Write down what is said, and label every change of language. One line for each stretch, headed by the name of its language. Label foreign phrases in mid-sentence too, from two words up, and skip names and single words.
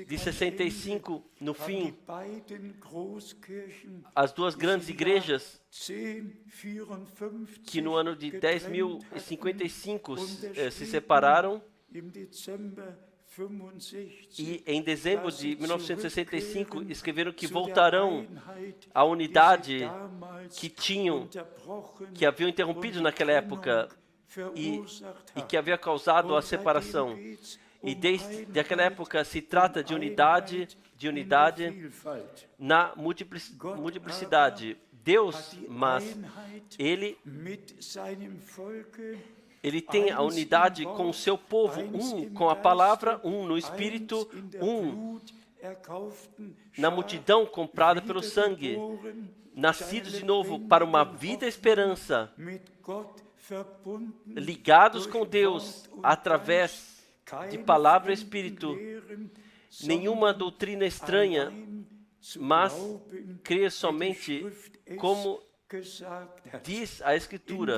Portuguese: de
German: am
Portuguese: 65, no
German: Ende, haben
Portuguese: fim,
German: die beiden Großkirchen
Portuguese: as duas
German: die
Portuguese: grandes
German: sich
Portuguese: igrejas,
German: 1054
Portuguese: que no ano de
German: getrennt hatten
Portuguese: 10.055 se
German: unterschrieben
Portuguese: separaram,
German: im Dezember 65
Portuguese: e em dezembro
German: dass
Portuguese: de
German: sie
Portuguese: 1965
German: zurückkehren
Portuguese: escreveram que
German: zu der
Portuguese: voltarão
German: Einheit,
Portuguese: à
German: die
Portuguese: unidade
German: sie damals
Portuguese: que tinham,
German: unterbrochen
Portuguese: que haviam
German: und
Portuguese: interrompido
German: die
Portuguese: naquela
German: Trennung
Portuguese: época e
German: verursacht
Portuguese: que
German: hatten.
Portuguese: havia causado a
German: Und seitdem
Portuguese: separação.
German: geht's
Portuguese: E
German: um
Portuguese: desde aquela
German: Einheit,
Portuguese: época se trata de unidade,
German: Einheit
Portuguese: de
German: in der
Portuguese: unidade
German: Vielfalt.
Portuguese: na multiplicidade. Deus,
German: Hat die
Portuguese: mas
German: Einheit
Portuguese: ele
German: mit seinem Volke,
Portuguese: tem a unidade com o seu povo, com a palavra, no espírito, na multidão comprada pelo sangue, nascidos de novo para uma vida e esperança, ligados com Deus através de palavra e espírito, nenhuma doutrina estranha, mas crer somente como diz a Escritura.